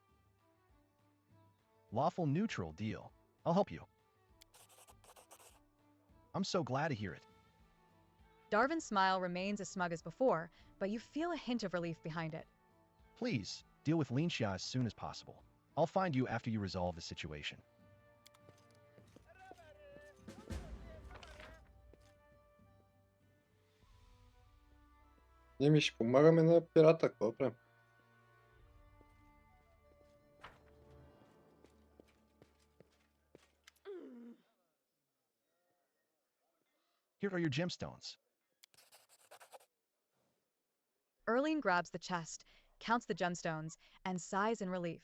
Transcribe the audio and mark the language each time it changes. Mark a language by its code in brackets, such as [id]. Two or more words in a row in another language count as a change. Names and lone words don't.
[en] Lawful neutral deal. I'll help you. I'm so glad to hear it. Darvin's smile remains as smug as before, but you feel a hint of relief behind it. Please, deal with Lin Xia as soon as possible. I'll find you after you resolve the situation. [bg] Ние ми ще помагаме на пирата, какво правим? [en] Here are your gemstones. Erling grabs the chest, counts the gemstones, and sighs in relief.